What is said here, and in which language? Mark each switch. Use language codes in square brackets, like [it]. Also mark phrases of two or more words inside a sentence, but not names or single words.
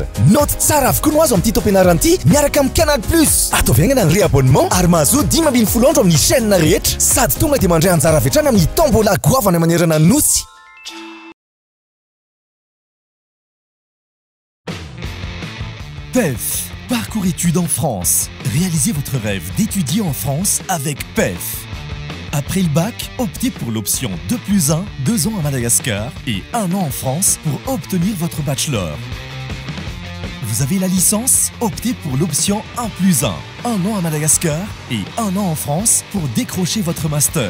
[mg] Note tsara avokoa no azo amin'ity taom-pianarana ity miaraka amin'ny Canal Plus. Ataovy aingana ny réabonnement ary mahazo 10 andro amin'ny chaîne rehetra sady tonga dia mandray anjara avy hatrany amin'ny tombola goavana manerana nosy. [fr] PEF, parcours études en France. Réalisez votre rêve d'étudier en France avec PEF. Après le bac, optez pour l'option 2+1, 2 ans à Madagascar et 1 an en France pour obtenir votre bachelor. Vous avez la licence? Optez pour l'option 1+1, 1 an à Madagascar et 1 an en France pour décrocher votre master.